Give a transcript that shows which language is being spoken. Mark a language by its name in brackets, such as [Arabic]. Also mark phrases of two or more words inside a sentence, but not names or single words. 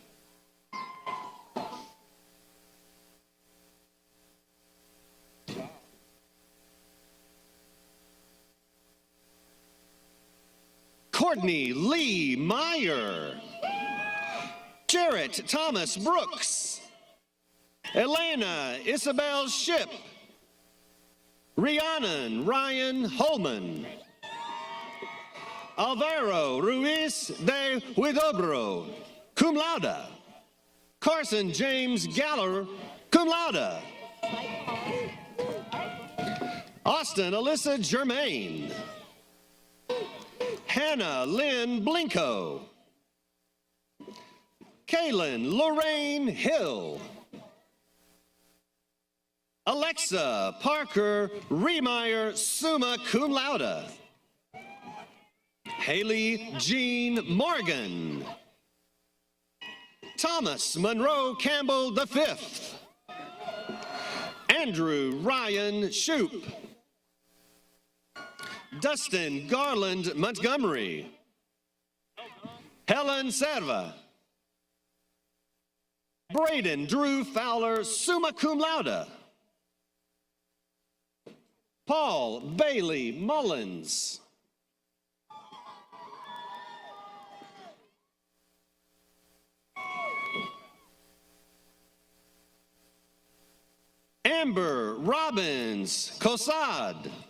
[English] Courtney Lee Meyer. Jarrett Thomas Brooks. Elena Isabel Ship. Rhiannon Ryan Holman. Alvaro Ruiz de Huidobro, [Latin] cum laude. [English] Carson James Galler, [Latin] cum laude. [English] Austin Alyssa Germain. Hannah Lynn Blinko. Kaylin Lorraine Hill. Alexa Parker Remeyer, [Latin] summa cum laude. [English] Haley Jean Morgan. Thomas Monroe Campbell V. Andrew Ryan Shoup. Dustin Garland Montgomery. Helen Serva. Braden Drew Fowler, [Latin] summa cum laude. [English] Paul Bailey Mullins. Amber Robbins Cosad.